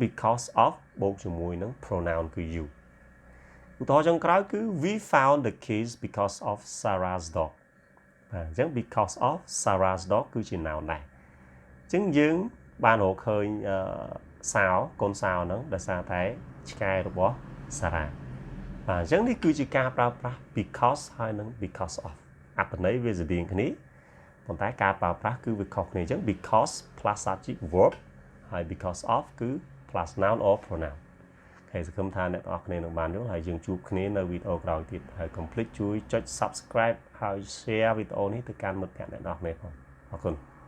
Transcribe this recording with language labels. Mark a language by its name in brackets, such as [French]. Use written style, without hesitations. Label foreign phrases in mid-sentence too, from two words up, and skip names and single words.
[English] because of [Khmer] បូកជាមួយនឹង pronoun គឺ you ឧទាហរណ៍ចុងក្រោយគឺ [English] we found the keys because of Sarah's dog [Khmer] អញ្ចឹង [English] because of Sarah's dog [Khmer] គឺជា noun ដែរអញ្ចឹងយើងបានរកឃើញកូនសោហ្នឹងដោយសារតែឆ្កែរបស់ Sarah អ ញ្ចឹងនេះគឺជាការប្រើប្រាស់ because ហើយនឹង [English] because of [Khmer] អត្ថន័យវាស្រដៀងគ្នាប៉ុន្តែការប្រើប្រាស់គឺវាខុសគ្នាអញ្ចឹង [English] because plus subject verb [Khmer] ហើយ [English] because of [Khmer] គឺ [English] plus noun or pronoun [Khmer] ហើយសង្ឃឹមថាអ្នកទាំងអស់គ្នានឹងបានយល់ហើយយើងជួបគ្នានៅវីដេអូក្រោយទៀតហើយកុំភ្លេចជួយចុច subscribe ហើយ share វីដេអូនេះទៅកាន់មិត្តភ័ក្តិអ្នកទាំងអស់គ្នាផងអរគុណ